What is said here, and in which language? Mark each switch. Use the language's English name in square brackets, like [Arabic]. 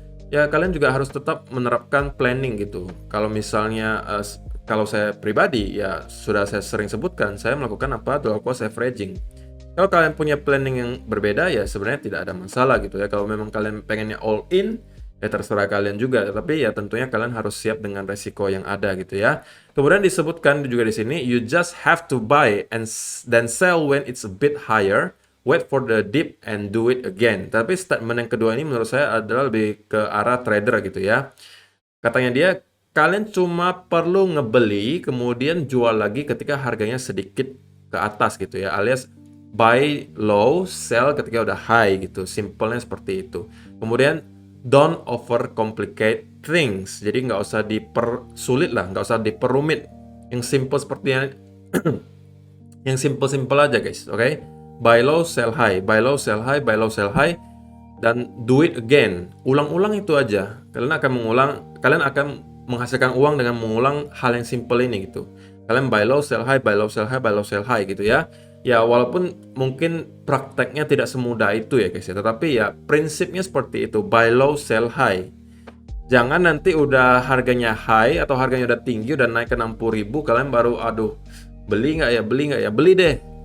[Indonesian] Ya kalian juga harus tetap menerapkan planning gitu. Kalau misalnya kalau saya pribadi ya sudah saya sering sebutkan, saya melakukan apa? Dollar cost averaging. Kalau kalian punya planning yang berbeda ya sebenarnya tidak ada masalah gitu ya. Kalau memang kalian pengennya all in ya terserah kalian juga. Tapi ya tentunya kalian harus siap dengan resiko yang ada gitu ya. Kemudian disebutkan juga di sini [English] you just have to buy and then sell when it's a bit higher. Wait for the dip and do it again. [Indonesian] Tapi statement yang kedua ini menurut saya adalah lebih ke arah trader gitu ya. Katanya dia, kalian cuma perlu ngebeli kemudian jual lagi ketika harganya sedikit ke atas gitu ya, alias [English] buy low, sell [Indonesian] ketika udah high gitu. Simpelnya seperti itu. Kemudian [English] don't over complicate things. [Indonesian] Jadi nggak usah dipersulit lah, nggak usah diperumit. Yang simple seperti yang simple aja guys, oke? [English] Buy low, sell high, buy low, sell high, buy low, sell high, [Indonesian] dan [English] do it again. [Indonesian] Ulang-ulang itu aja. Kalian akan menghasilkan uang dengan mengulang hal yang simple ini gitu. Kalian [English] buy low, sell high, buy low, sell high, buy low, sell high [Indonesian] gitu ya. Ya walaupun mungkin prakteknya tidak semudah itu ya guys ya, tetapi ya prinsipnya seperti itu, [English] buy low, sell high. [Indonesian] Jangan nanti udah harganya high atau harganya udah tinggi, udah naik ke 60.000, kalian baru aduh, beli nggak ya, beli deh.